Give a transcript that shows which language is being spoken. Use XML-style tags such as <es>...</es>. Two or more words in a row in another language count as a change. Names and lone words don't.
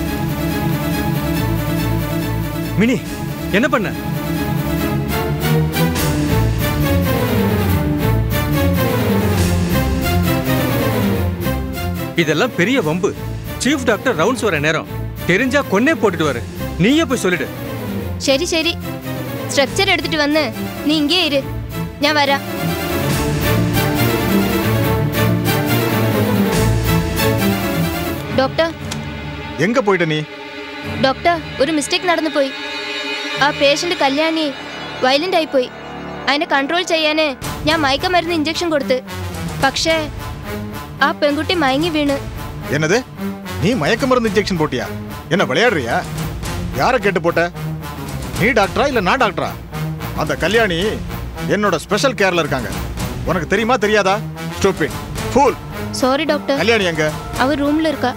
<ta>மினி என்ன பண்ண? இதெல்லாம் பெரிய வம்பு.</ta> <en>chief doctor rounds</en> <ta>வர நேரம். தெரிஞ்சா கொன்னே போட்டுட்டு வர. நீயே போய் சொல்லிடு.</ta> <ml>ശരി ശരി, സ്ട്രക്ചർ എടുത്തിട്ട് വന്ന് നീ ഇങ്ങേ ഇരു, ഞാൻ വരാം. ഡോക്ടർ എങ്ക പോയിട്ട് നീ? ഡോക്ടർ, ഒരു മിസ്റ്റേക്ക് നടന്നു പോയി. ആ പേഷ്യന്റ് കല്യാണി വയലന്റ് ആയി പോയി. അതിനെ കൺട്രോൾ ചെയ്യാന് ഞാൻ മയക്കമരുന്ന് ഇഞ്ചക്ഷൻ കൊടുത്ത്. പക്ഷേ ആ പെൺകുട്ടി മയങ്ങി വീണ്.</ml> <ta>என்னது? நீ மயக்க மருந்து இன்ஜெக்ஷன் போட்டியா? என்ன விளையாடுறியா? யாரை கேட்டு போட்ட? நீ டாக்டரா இல்ல நான் டாக்டரா? அந்த கல்யாணி என்னோட</ta> <en>special care</en> <ta>இருக்காங்க. உனக்கு தெரியுமா தெரியாதா?</ta> <en>stupid fool. Sorry doctor.</en> <ta>கல்யாணி எங்க? அவ ரூம்ல இருக்கா.</ta>